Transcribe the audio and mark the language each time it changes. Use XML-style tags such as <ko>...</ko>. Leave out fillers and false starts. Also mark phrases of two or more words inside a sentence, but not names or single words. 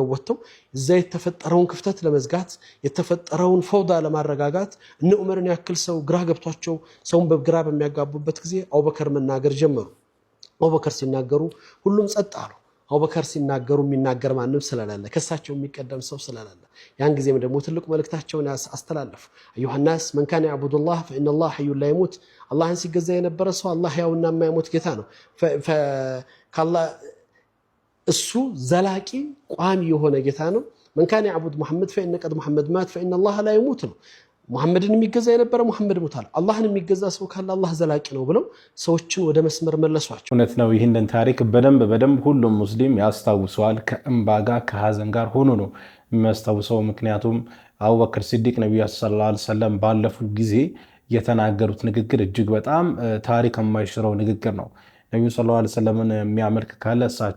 <am>ወጥተው እዛ የተፈጠረውን ክፍተት ለመዝጋት የተፈጠረውን ፈውዳ ለማረጋጋት እነ ዑመርን ያክል ሰው ግራ ገብቷቸው ሰውን በግራ በሚያጋቡበት ጊዜ አቡበከር መናገር ጀመሩ። አቡበከር ሲናገሩ ሁሉም ጸጥ አሉ። አቡበከር ሲናገሩ የሚናገር ማንም ስለሌለ ከሳቸው የሚቀደም ሰው ስለሌለ ያን ጊዜም ደግሞ ትልቁ መልእክታቸውን አስተላለፉ። አዩሃ</am> <ar>الناس من كان يعبد الله فإن الله حي لا يموت</ar> <am>አላህን ሲገዛ የነበረ ሰው አላህ ያውና የማይሞት ጌታ ነው። ከአላህ እሱ ዘላቂ ቋሚ የሆነ ጌታ ነው።</am> <ar>من كان يعبد محمد فإن قد محمد مات فإن الله لا يموت</ar> <am>ነው። ሙሐመድን የሚገዛ የነበረ ሙሐመድ ሞታል። አላህን የሚገዛ ሰው ካለ አላህ ዘላቂ ነው ብለው ሰዎችን ወደ መስመር መለሷቸው። እውነት ነው። ይህንን ታሪክ በደንብ ሁሉም ሙስሊም ያስታውሰዋል። ከእንባ ጋር ከሐዘን ጋር ሆኖ ነው የሚያስታውሰው። ምክንያቱም አቡበከር ሲዲቅ ነብዩ ሰለላሁ ዐለይሂ ወሰለም ባለፉ ጊዜ የተናገሩት ንግግር እጅግ በጣም ታሪክ የማይሽረው ንግግር ነው። ነብዩ ሰለላሁ ዐለይሂ ወሰለምን የሚያመልክ ካለ እሳቸው</am>